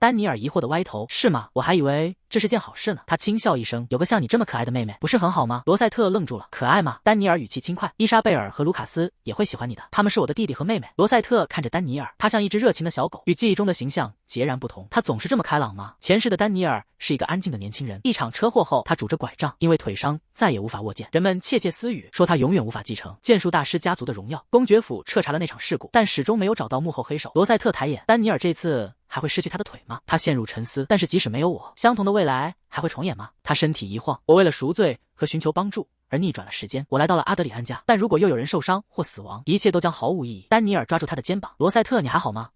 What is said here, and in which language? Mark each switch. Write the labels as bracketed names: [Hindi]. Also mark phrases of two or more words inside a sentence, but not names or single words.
[Chinese] 丹尼爾疑惑的歪頭，是嗎？我還以為這是件好事呢。他輕笑一聲，有個像你這麼可愛的妹妹，不是很好嗎？羅塞特愣住了，可愛嗎？丹尼爾語氣輕快，伊莎貝爾和盧卡斯也會喜歡你的，他們是我的弟弟和妹妹。羅塞特看着丹尼爾，他像一只熱情的小狗，與記憶中的形象截然不同。他總是這麼開朗嗎？前世的丹尼爾是一個安靜的年輕人，一場車禍後他拄着拐杖，因為腿傷再也無法握劍，人們竊竊私語說他永遠無法繼承劍術大師家族的榮耀。公爵府徹查了那場事故，但始終沒有找到幕後黑手。羅塞特抬眼，丹尼爾這次還會失去他的腿嗎？他陷入沉思。但是即使沒有我，相同的未來還會重演嗎？他身體一晃，我為了贖罪和尋求幫助而逆轉了時間，我來到了阿德里安家，但如果又有人受傷或死亡，一切都將毫無意義。丹尼爾抓住他的肩膀，羅塞特，你還好嗎？